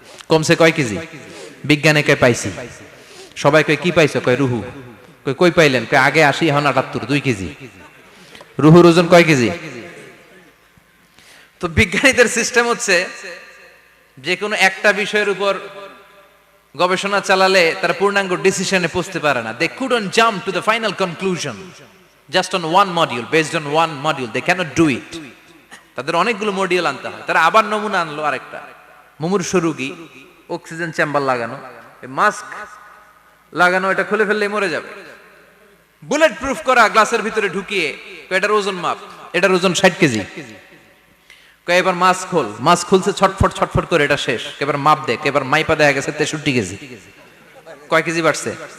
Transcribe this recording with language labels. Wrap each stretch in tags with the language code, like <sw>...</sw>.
<bn>কমছে কয় কেজি? বিজ্ঞানে কয় পাইছি। সবাই কয় কি পাইছো? কয় রুহু। কয় কই পাইলেন? কয় আগে 80, এখন 78, 2 কেজি। রুহুর ওজন কয় কেজি? তো বিজ্ঞানীদের সিস্টেম হচ্ছে যে কোনো একটা বিষয়ের উপর গবেষণা চালালে তারা পূর্ণাঙ্গ ডিসিশনে পৌঁছতে পারে না।</bn> <en>They couldn't jump to the final conclusion just on one module, based on one module. They cannot do it.</en> <bn>তাদের অনেকগুলো মডিউল আনতে হয়। তারা আবার নমুনা আনলো আরেকটা। মুমূর্ষ রোগী, অক্সিজেন চেম্বার লাগানো, মাস্ক লাগানো, এটা খুলে ফেললেই মরে যাবে। বুলেট প্রুফ করা গ্লাসের ভিতরে ঢুকিয়ে এটার ওজন মাপ, এটার ওজন 60 কেজি। এবার মাছ খোল, মাছ খুলছে ছটফট ছটফট করে, এটা শেষ। এবার মাপ দেখ, এবার মাইপা দেখা গেছে 63 কেজি। কয় কেজি বাড়ছে?</bn>